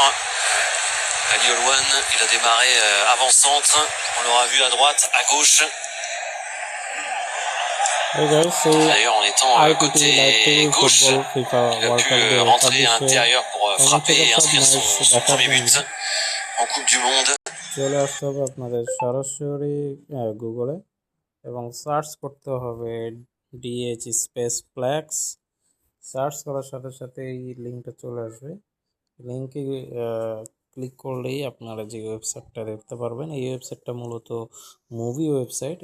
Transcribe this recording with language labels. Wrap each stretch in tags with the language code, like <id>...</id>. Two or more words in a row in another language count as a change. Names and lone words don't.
<fr>Ali Olwan, il a démarré avant-centre. On l'aura vu à droite, à gauche. D'ailleurs, en étant côté gauche, il a pu rentrer à l'intérieur pour frapper et inscrire son premier but en Coupe du Monde.</fr> <bn>চলে আসতে হবে আপনাদের সরাসরি গুগলে এবং সার্চ করতে হবে ডিএইচ স্পেস ফ্ল্যাক্স। সার্চ করার সাথে সাথে এই লিঙ্কটা চলে আসবে। লিঙ্কে ক্লিক করলেই আপনারা যে ওয়েবসাইটটা দেখতে পারবেন, এই ওয়েবসাইটটা মূলত মুভি ওয়েবসাইট।</bn>